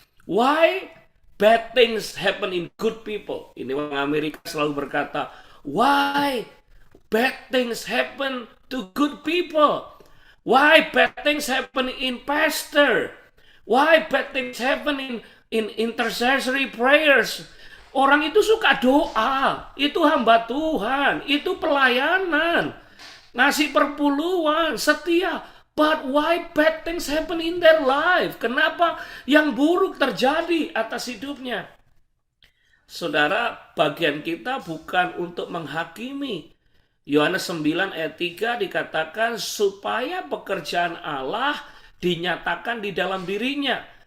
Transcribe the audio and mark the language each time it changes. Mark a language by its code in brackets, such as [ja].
[en] Why bad things happen in good people? [id] Ini orang Amerika selalu berkata, [en] why bad things happen to good people? Why bad things happen in pastor? Why bad things happen in intercessory prayers? [id] Orang itu suka doa, itu hamba Tuhan, itu pelayanan, ngasih perpuluhan, setia. [en] But why bad things happen in their life? [id] Kenapa yang buruk terjadi atas hidupnya? Saudara, bagian kita bukan untuk menghakimi. Yohanes 9 ayat 3 dikatakan supaya pekerjaan Allah dinyatakan di dalam dirinya.